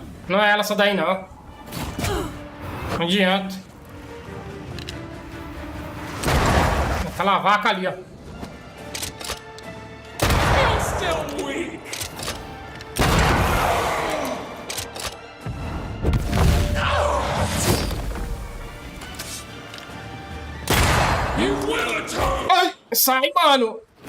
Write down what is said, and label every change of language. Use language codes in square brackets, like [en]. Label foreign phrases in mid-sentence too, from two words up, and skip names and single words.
[pt] Não é ela essa daí, não. Não adianta. Aquela vaca ali, ó. [en] You're still weak! You will atone! [pt] Ai, sai, mano.